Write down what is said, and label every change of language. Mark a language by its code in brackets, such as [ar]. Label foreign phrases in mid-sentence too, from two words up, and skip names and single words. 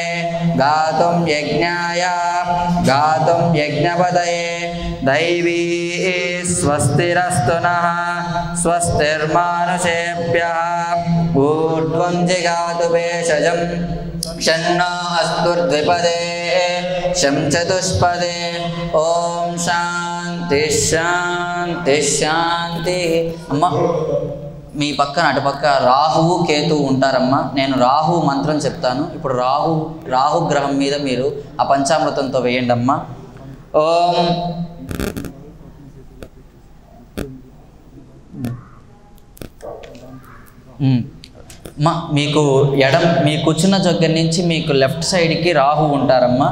[sa] गातुं यज्ञाय गातुं यज्ञपतये दैवी स्वस्तिरस्तु नः स्वस्तिर्मानुषेभ्यः ऊर्ध्वं जिगातु भेषजं शन्नो अस्तुर्द्विपदे शं चतुष्पदे ॐ शान्ति शान्ति शान्ति अम्मा [te] మీ పక్కన అటుపక్క రాహువు కేతువు ఉంటారమ్మా. నేను రాహువు మంత్రం చెప్తాను. ఇప్పుడు రాహు గ్రహం మీద మీరు ఆ పంచామృతంతో వేయండి అమ్మా. ఓం మీకు మీ కూర్చున్న దగ్గర నుంచి మీకు [en] left sideకి [te] రాహు ఉంటారమ్మా.